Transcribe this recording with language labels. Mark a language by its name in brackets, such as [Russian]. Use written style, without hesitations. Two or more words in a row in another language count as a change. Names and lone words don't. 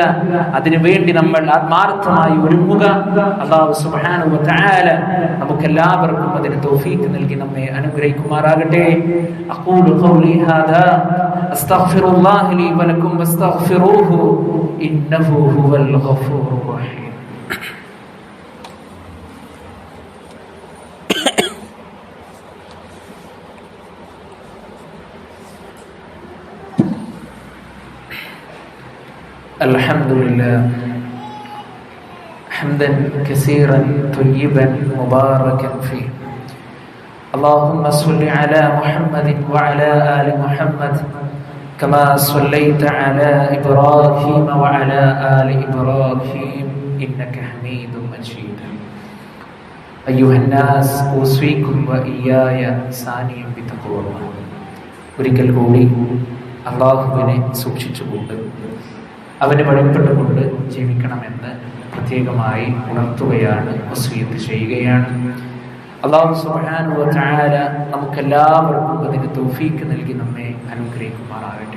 [Malayalam] അതിനുവേണ്ടി നമ്മൾ ആത്മാർത്ഥമായി ഒരുങ്ങുക. [Arabic] الله سبحانه وتعالى [Malayalam] നമുക്കെല്ലാവർക്കും അതിന് തൗഫീഖ് നൽകി നമ്മെ അനുഗ്രഹിക്കുമാറാകട്ടെ. [Arabic] أقول قولي هذا أستغفر الله لي ولكم واستغفروه إنه هو الغفور الرحيم. الحمد لله حمدا كثيرا طيبا مباركا فيه. اللهم صل على محمد وعلى آل محمد كما صليت على إبراهيم وعلى آل إبراهيم إنك حميد مجيد. أيها الناس أوصيكم وإياي ثانيا بتقوى الله. [Malayalam] ഒരിക്കൽ കൂടി അല്ലാഹുവിനെ സൂക്ഷിച്ചുകൊണ്ട് അവന് വഴിപ്പെട്ടുകൊണ്ട് ജീവിക്കണമെന്ന് പ്രത്യേകമായി ഉണർത്തുകയാണ്, വസിയത്ത് ചെയ്യുകയാണ്. [Arabic] الله سبحانه وتعالى [Malayalam] നമുക്കെല്ലാവർക്കും അതിന് തൗഫീഖ് നൽകി നമ്മെ അനുഗ്രഹിക്കുമാറാകട്ടെ.